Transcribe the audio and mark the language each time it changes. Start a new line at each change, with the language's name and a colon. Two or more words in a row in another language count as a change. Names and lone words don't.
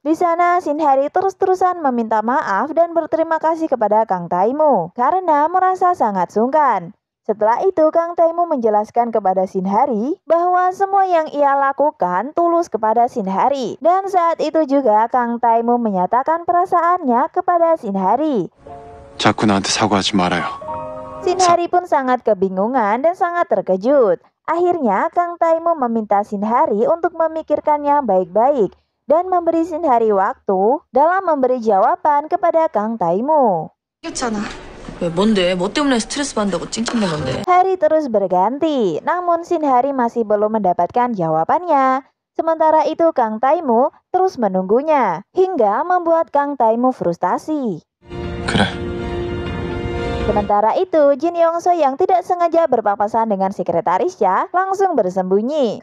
Indonesian: Di sana Shinhari terus-terusan meminta maaf dan berterima kasih kepada Kang Taimu karena merasa sangat sungkan. Setelah itu Kang Taimu menjelaskan kepada Shinhari bahwa semua yang ia lakukan tulus kepada Shinhari. Dan saat itu juga Kang Taimu menyatakan perasaannya kepada Shinhari.
Korean: 자꾸 나한테 사과하지 말아요.
Indonesian: Shinhari pun sangat kebingungan dan sangat terkejut. Akhirnya Kang Taimu meminta Shinhari untuk memikirkannya baik-baik dan memberi Shinhari waktu dalam memberi jawaban kepada Kang Taimu.
Korean: 이겼잖아. 왜 뭔데? 뭐 때문에 스트레스 받는다고 찡찡댄 건데?
Indonesian: Hari terus berganti, namun Shinhari masih belum mendapatkan jawabannya. Sementara itu Kang Taimu terus menunggunya, hingga membuat Kang Taimu frustasi.
Korean: 그래.
Indonesian: Sementara itu, Jin Young So yang tidak sengaja berpapasan dengan sekretarisnya langsung bersembunyi.